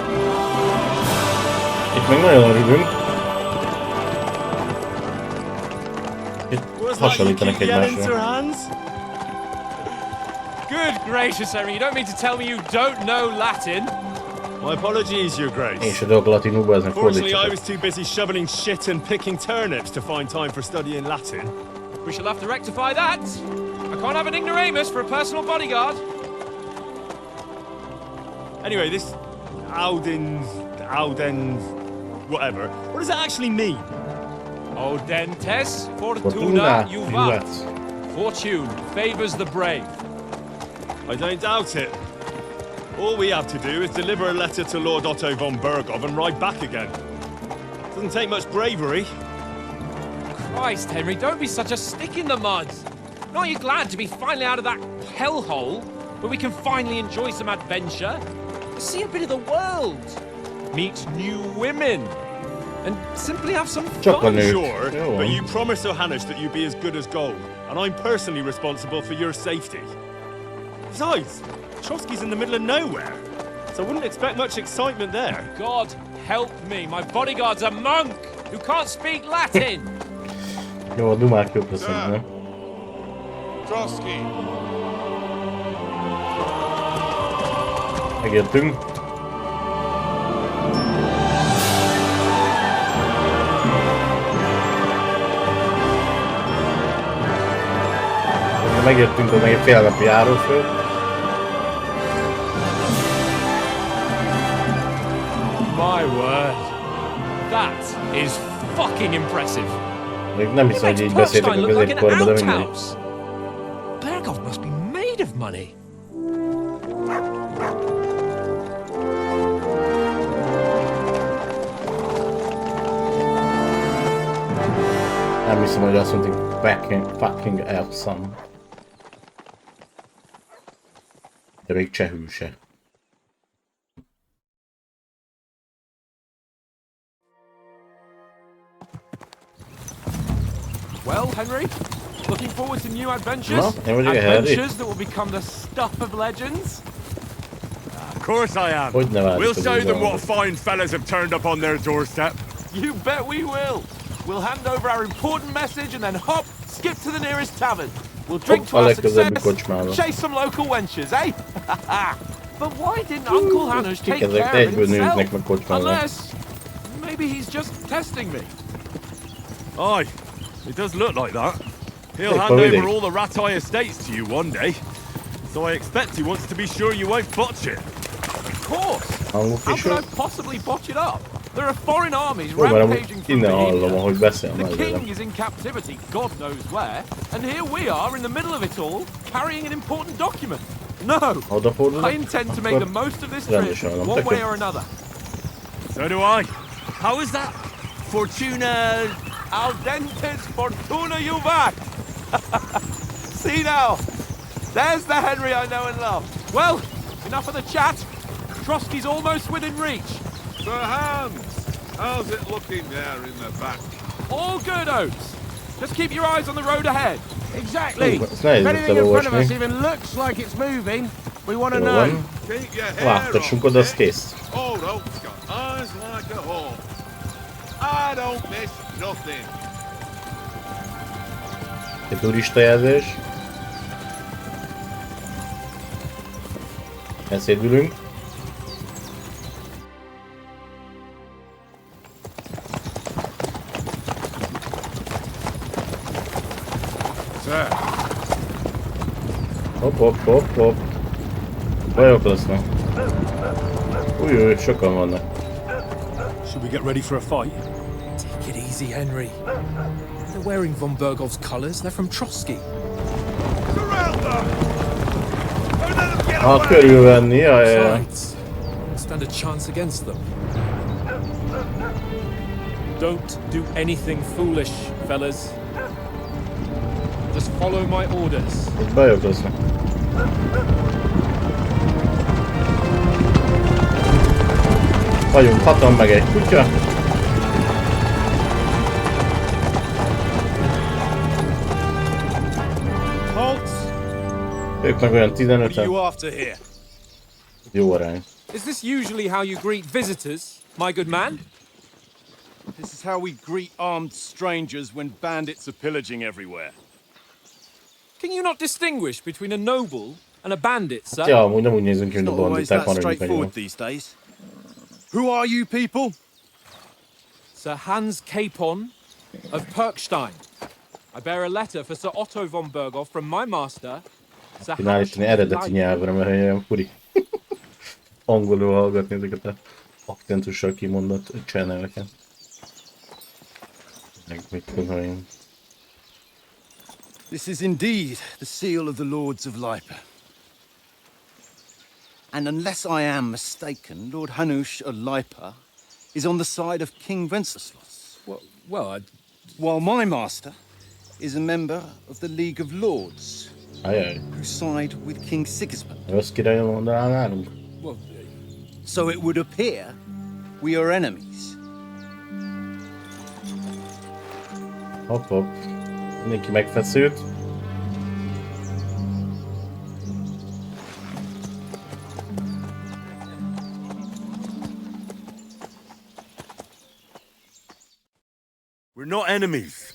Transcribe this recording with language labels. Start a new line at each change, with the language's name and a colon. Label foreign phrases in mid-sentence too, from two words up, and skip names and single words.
Hungarian: Itt még nagyon örülünk. Itt hasonlítanak egymásra.
English: Good gracious, Henry, you don't mean to tell me you don't know Latin? My apologies, Your Grace.
Hungarian: És a dolgok latinul, ez meg
English: Fortunately, I
Hungarian: fordítsatok.
English: was too busy shoveling shit and picking turnips to find time for studying Latin. We shall have to rectify that. I can't have an ignoramus for a personal bodyguard. Anyway, this Audens, whatever. What does that actually mean?
Latin: Ordentes fortuna Fortuna juvat. juvat.
English: Fortune favors the brave. I don't doubt it. All we have to do is deliver a letter to Lord Otto von Bergov and ride back again. Doesn't take much bravery. Christ, Henry, don't be such a stick in the mud. Aren't you glad to be finally out of that hellhole where we can finally enjoy some adventure? See a bit of the world. Meet new women. And simply have some
Hungarian: Csak a
English: fun.
Hungarian: nők.
English: Sure,
Hungarian: Jó.
English: but you promised Johannes that you'd be as good as gold, and I'm personally responsible for your safety. Besides, Trotsky's in the middle of nowhere, so I wouldn't expect much excitement there. God help me, my bodyguard's a monk who can't speak Latin.
Hungarian: Jó, a dumák jók lesznek, nem? Trotsky. Megértünk. Megértünk, hogy meg egy fél napi járóföld.
English: My word. That is fucking impressive.
Hungarian: Még nem hiszem, hogy így beszéltek a középkorban, de mindegy.
English: Bergov must be made of money.
Hungarian: Nem hiszem, hogy azt mondjuk
English: fucking awesome.
Hungarian: De még csehül se.
English: Well, Henry, looking forward to new adventures?
Hungarian: No, én vagyok Henry.
English: Adventures that will become the stuff of legends? Of course I am.
Hungarian: Hogy ne várjuk
English: We'll
Hungarian: az
English: show them what
Hungarian: izgalmat.
English: fine fellas have turned up on their doorstep. You bet we will. We'll hand over our important message and then hop, skip to the nearest tavern. We'll drink to
Hungarian: A
English: our
Hungarian: legközelebbi
English: success,
Hungarian: kocsmába.
English: chase some local wenches, eh? But why didn't Uncle Hanush take
Hungarian: Kik ezek?
English: care of
Hungarian: Egyből
English: himself?
Hungarian: nőnek meg kocsmába.
English: Unless, maybe he's just testing me. Aye, it does look like that. He'll Hey, hand Bodie. over all the Ratai estates to you one day. So I expect he wants to be sure you won't botch it. Of course.
Hungarian: Hangok
English: How is could
Hungarian: jó.
English: I possibly botch it up? There are foreign armies
Hungarian: Jó, mert amúgy
English: rampaging through
Hungarian: innen hallom,
English: Bohemia.
Hungarian: ahogy beszél
English: The
Hungarian: majd
English: king
Hungarian: velem.
English: is in captivity, God knows where, and here we are in the middle of it all, carrying an important document.
Hungarian: No, Ha odafordulok,
English: I intend to make the most of this trip,
Hungarian: rendes hallom.
English: one
Hungarian: Tök
English: way
Hungarian: jó.
English: or another. So do I. How is that? Fortuna...
Latin: Al dentes fortuna juvat!
English: See now, there's the Henry I know and love. Well, enough of the chat. Trotsky's almost within reach. Sir Hans! How's it looking there in the back? All good, Oates. Just keep your eyes on the road ahead. Exactly.
Hungarian: Ezt nehéz
English: If anything in front of us
Hungarian: elolvasni.
English: even looks like it's moving, we want to
Hungarian: Jól
English: know.
Hungarian: van.
English: Keep your hair
Hungarian: Láttassunk
English: on,
Hungarian: oda, az
English: Dick.
Hungarian: kész.
English: Old Oak's got eyes like a hawk. I don't miss nothing.
Hungarian: Egy turista jelzés. Elszédülünk.
English: Sir,
Hungarian: Hopp, hopp, hopp, hopp. Bajok lesznek. Új, sokan vannak.
English: Should we get ready for a fight? Take it easy, Henry. They're wearing von Bergov's colours. They're from Trotsky. surround them! Don't let them get
Hungarian: Ha
English: away!
Hungarian: körülvenni, jaj.
English: Besides, stand a chance against them. Don't do anything foolish, fellas. Just follow my orders.
Hungarian: Itt bajok lesznek. Vagyunk hatan meg egy kutya.
English: Halt!
Hungarian: Ők meg olyan
English: What are
Hungarian: 15-en.
English: you after here?
Hungarian: Jó arány.
English: Is this usually how you greet visitors, my good man? This is how we greet armed strangers when bandits are pillaging everywhere. Can you not distinguish between a noble and a bandit, sir?
Hungarian: Ja, amúgy nem úgy nézünk ki, mint a
English: Not always
Hungarian: banditák,
English: that
Hungarian: maradjunk
English: straightforward
Hungarian: ennyiben.
English: these days. Who are you people? Sir Hans Capon of Perkstein. I bear a letter for Sir Otto von Berghoff from my master, Sir
Hungarian: Kéne állítani eredeti nyelvre, mert olyan furi. Angolul hallgatni ezeket a akcentussal kimondott channeleket. Meg mit tudom én.
English: This is indeed the seal of the Lords of Lipa. And unless I am mistaken, Lord Hanush of Lipa is on the side of King Wenceslas, Well, while my master is a member of the League of Lords,
Hungarian: Ajaj,
English: who side with King Sigismund.
Hungarian: rossz királyon mondanál nálunk?
English: So it would appear we are enemies.
Hungarian: Hopp, hopp. Mindenki megfeszült.
English: We're not enemies.